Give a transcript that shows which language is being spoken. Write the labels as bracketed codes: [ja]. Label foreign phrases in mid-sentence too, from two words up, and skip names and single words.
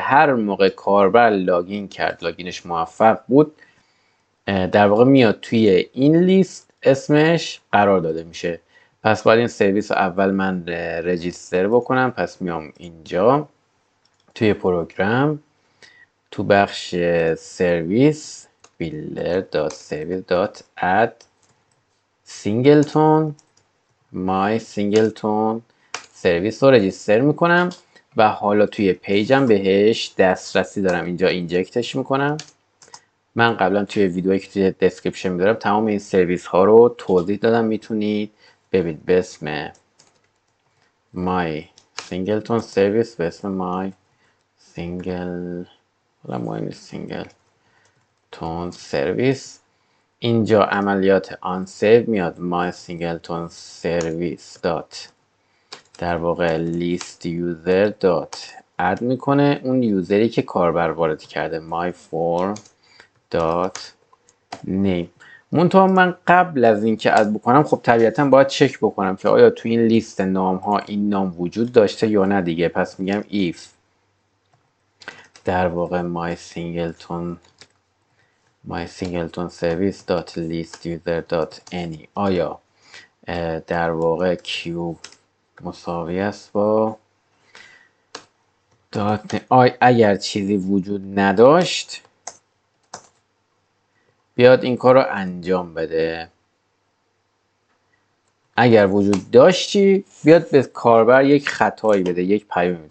[fa] هر موقع کاربر لاگین کرد، لاگینش موفق بود، در واقع میاد توی این لیست اسمش قرار داده میشه. پس باید این سرویس رو اول من رجیستر بکنم. پس میام اینجا توی پروگرام تو بخش سرویس [en] builder.service.add singleton my singleton [fa] سرویس رو رجیستر میکنم و حالا توی پیجم بهش دسترسی دارم. اینجا اینجکتش میکنم. من قبلا توی ویدیویی که توی دسکریپشن میذارم تمام این سرویس ها رو توضیح دادم، میتونید ببینید. به اسم [en] my singleton service، [fa] به اسم [en] my single [fa] حالا مهم [en] singleton service. [fa] اینجا عملیات [en] on save [fa] میاد [en] my singleton service dot [fa] در واقع [en] list user dot add [fa] میکنه اون یوزری که کاربر وارد کرده [en] my form dot name. [fa] منتها من قبل از اینکه اد بکنم خب طبیعتا باید چک بکنم که آیا تو این لیست نام ها این نام وجود داشته یا نه دیگه. پس میگم if در واقع [en] my singleton service dot list user dot any [fa] آیا در واقع q مساوی است با دات اگر چیزی وجود نداشت بیاد این کار رو انجام بده. اگر وجود داشتی بیاد به کاربر یک خطایی بده، یک پیام.